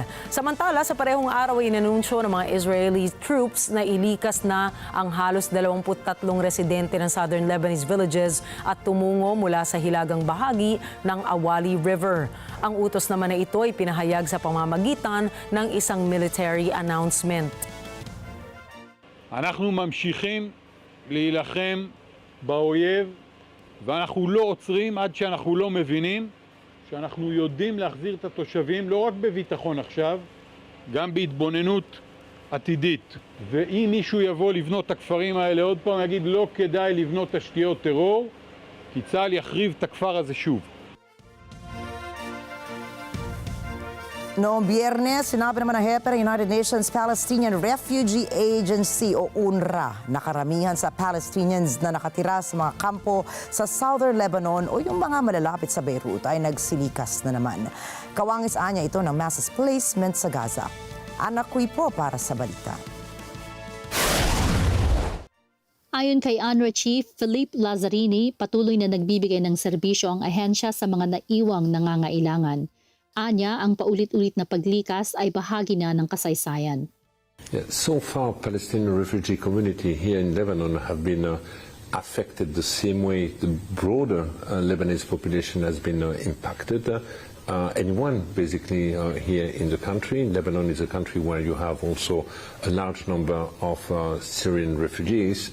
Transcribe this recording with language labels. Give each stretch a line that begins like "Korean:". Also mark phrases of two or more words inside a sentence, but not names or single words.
Filipino: Samantala, sa parehong araw ay inanunsyo ng mga
English: Israeli troops
Filipino: na ilikas na ang halos 23 residente ng
English: southern Lebanese villages
Filipino: at tumungo mula sa hilagang bahagi ng Awali River. Ang utos naman na ito ay pinahayag sa pamamagitan ng isang
English: military announcement.
Hebrew: אנחנו ממשיכים להילחם באויב, ואנחנו לא עוצרים עד שאנחנו לא מבינים שאנחנו יודעים להחזיר את התושבים לא רק בביטחון עכשיו, גם בהתבוננות עתידית. ואם מישהו יבוא לבנות את הכפרים האלה עוד פעם, יגיד לא כדאי לבנות תשתיות טרור, כי צה"ל יחריב את הכפר הזה שוב.
Filipino: Noong Biyernes, sinabi naman ng hepe ng United Nations Palestinian Refugee Agency o UNRWA na karamihan sa Palestinians na nakatira sa mga kampo sa Southern Lebanon o yung mga malalapit sa Beirut ay nagsilikas na naman. Kawangis-anya ito ng
English: mass displacement
Filipino: sa Gaza. Anak ko po para sa balita. Ayon kay UNRWA Chief Philippe Lazzarini, patuloy na nagbibigay ng serbisyo ang ahensya sa mga naiwang nangangailangan. Anya, ang paulit-ulit na paglikas ay bahagi na ng kasaysayan.
English: So far, Palestinian refugee community here in Lebanon have been affected the same way the broader Lebanese population has been impacted. Anyone basically here in the country. Lebanon is a country where you have also a large number of Syrian refugees.